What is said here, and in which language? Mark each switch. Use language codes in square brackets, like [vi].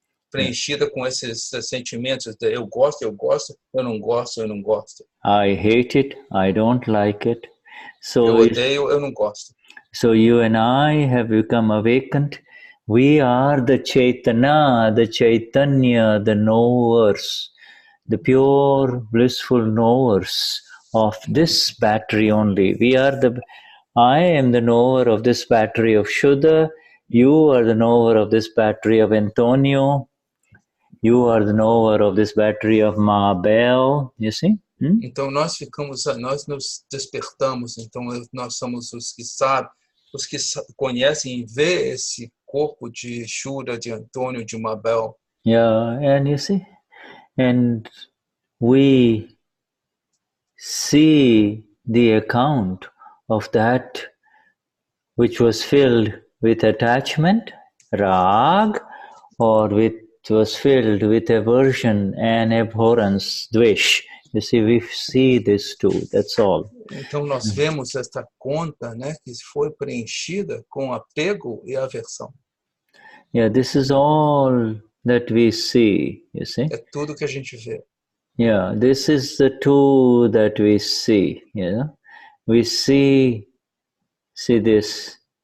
[pt] Preenchida com esses sentimentos de eu gosto, eu não gosto. [en] I hate it, I don't like it. So [pt] eu odeio, eu não gosto. [en] So you and I have become awakened. We are the Chaitanya, the knowers, the pure, blissful knowers of this battery only. I am the knower of this battery of Shuddha. You are the knower of this battery of Antonio. You are the knower of this battery of Mabel. You see? [pt] Então nós nos despertamos. Então nós somos os que sabem, os que conhecem e vê esse corpo de Shuddha, de Antônio, de Mabel. [en] Yeah, and you see, and we see the account of that which was filled with attachment, rag, or was filled with aversion and abhorrence, dvesh. You see, we see this too, that's all. [pt] Então nós vemos esta conta, né, que foi preenchida com apego e aversão. [en] Yeah, this is all that we see, you see. [pt] É tudo que a gente vê. [en] Yeah, this is the two that we see, you know. We see this.